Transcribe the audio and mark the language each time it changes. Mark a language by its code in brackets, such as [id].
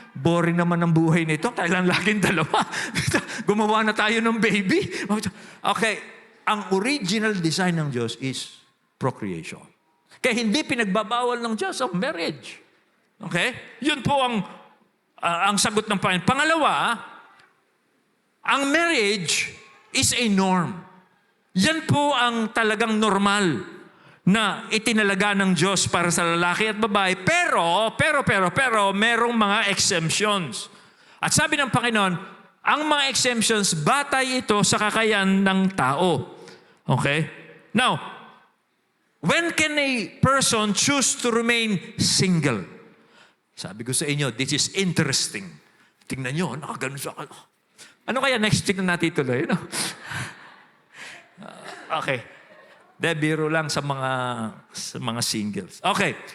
[tl] Boring naman ang buhay nito, kailan laging dalawa. Gumawa na tayo ng baby. [en] Okay, [tl] ang [en] original design ng Diyos is procreation. [tl] Kaya hindi pinagbabawal ng Diyos ang marriage. Okay? Yun po ang sagot ng Panginoon. Pangalawa, ang [en] marriage is a norm. [tl] Yan po ang talagang normal na itinalaga ng Diyos para sa lalaki at babae. Pero, merong mga exemptions. At sabi ng Panginoon, ang mga exemptions, batay ito sa kakayahan ng tao. Okay? [en] Now, when can a person choose to remain single? [tl] Sabi ko sa inyo, [en] this is interesting. [tl] Tingnan nyo, nakaganon sa... Ano kaya next tingnan natin tuloy? No? Okay. Biro lang sa mga singles. Okay.